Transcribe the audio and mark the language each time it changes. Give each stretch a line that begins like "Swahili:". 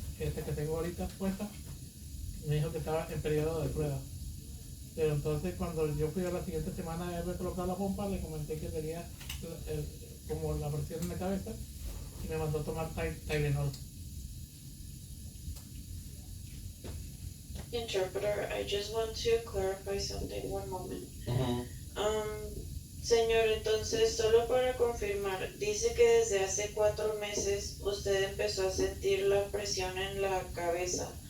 Spanish: Que tengo ahorita puesta, me dijo que estaba en periodo de prueba. Pero entonces cuando yo fui a la siguiente semana a colocar la pompa, le comenté que tenía como la presión en la cabeza y me mandó a tomar Tylenol.
English: Interpreter, I just want to clarify something, one moment. Mm-hmm.
Spanish: Señor, entonces, solo para confirmar, dice que desde hace 4 meses usted empezó a sentir la presión en la cabeza